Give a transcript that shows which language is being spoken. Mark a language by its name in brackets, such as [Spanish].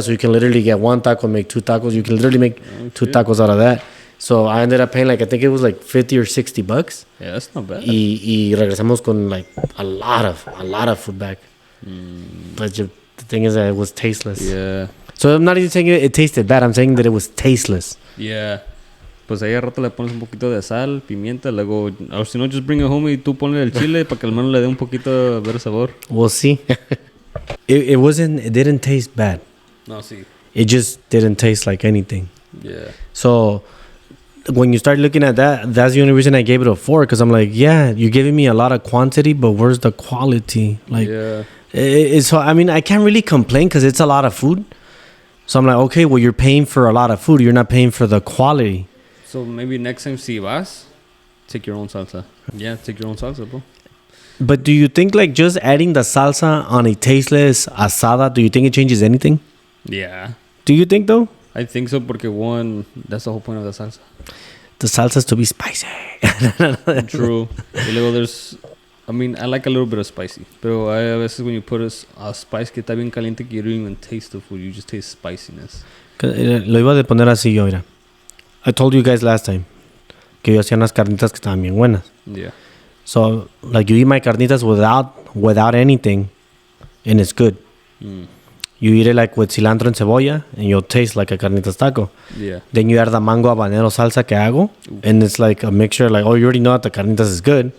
[English] So you can literally get 1 taco and make 2 tacos. You can literally make 2 tacos out of that. So I ended up paying like, I think it was like $50 or $60. Yeah, that's not bad. [Spanish] Y regresamos con [English] like a lot of food back. But the thing is that it was tasteless. Yeah. So I'm not even saying it tasted bad. I'm saying that it was tasteless. Yeah. [Spanish] Pues ahí a rato le pones un poquito de sal, pimienta, luego... O si no, [English] just bring it home [Spanish] y tú ponle el chile para que al menos le dé un poquito de sabor. [English] We'll see. It didn't taste bad. [Spanish] No, sí. [English] It just didn't taste like anything. Yeah. So when you start looking at that, that's the only reason I gave it a 4. Because I'm like, yeah, you're giving me a lot of quantity, but where's the quality? Like, yeah. So I mean, I can't really complain because it's a lot of food. So I'm like, okay, well, you're paying for a lot of food. You're not paying for the quality. So maybe next time [Spanish] si vas, [English] take your own salsa. Yeah, take your own salsa, bro. But do you think like just adding the salsa on a tasteless asada, do you think it changes anything? Yeah. Do you think though? I think so porque one, that's the whole point of the salsa. The salsa's to be spicy. True. [Spanish] Y luego [English] there's... I mean, I like a little bit of spicy. [Spanish] Pero a veces [English] when you put a spice [Spanish] que está bien caliente que [English] you don't even taste the food. You just taste spiciness. [Spanish] Lo iba a poner así yo, mira. [English] I told you guys last time [Spanish] que yo hacía unas carnitas que estaban bien buenas. [English] Yeah. So, like, you eat my carnitas without anything, and it's good. You eat it, like, with cilantro and cebolla, and you'll taste like a carnitas taco. Yeah. Then you add the mango habanero salsa [Spanish] que hago, [English] and it's like a mixture, like, oh, you already know that the carnitas is good.